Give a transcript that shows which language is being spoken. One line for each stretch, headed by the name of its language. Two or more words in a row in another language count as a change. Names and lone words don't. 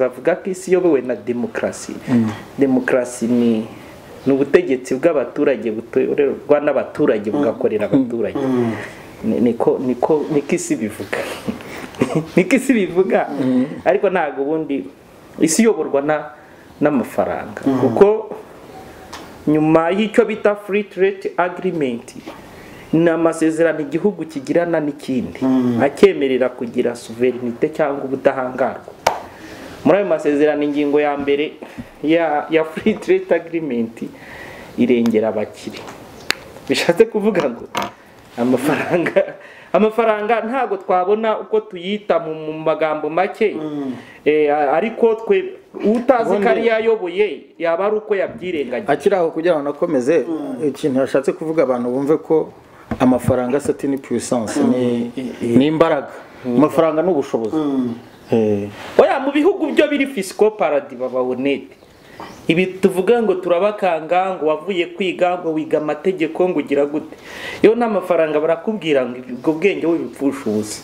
Kinyarwanda: Bavuga ko isi iyobowe na demokarasi. Demokarasi ni ubutegetsi bw'abaturage butorerwa n'abaturage bugakorera abaturage. niko isi bivuga. Niko isi bivuga, ariko ntago ubundi isi iyoborwa n'amafaranga, kuko nyuma y'icyo bita
English: free trade agreement
Kinyarwanda: ni amasezerano igihugu kigirana n'ikindi akemerera kugira sovereignty cyangwa ubudahangarwa. Muri ayo masezerano ingingo ya mbere ya
English: free trade agreement
Kinyarwanda: irengera abakire. Bishatse kuvuga ngo amafaranga ntago twabona uko tuyita mu magambo make, ariko twe utazi kari yayoboye yaba ari uko yabyirengagije. Akiraho kugira ngo nakomeze, ikintu yashatse kuvuga abantu bumve ko amafaranga
French: c'est une puissance,
Kinyarwanda: ni imbaraga. Amafaranga n'ubushobozi. Oya, mu bihugu byo biri
French: fiscal paradis
Kinyarwanda: baba honete. Ibi tuvuga ngo turabakanga ngo wavuye kwiga ngo wiga amategeko ngo ugira gute, iyo n'amafaranga barakubwira ngo ubwo bwenge wibipfusha ubusa.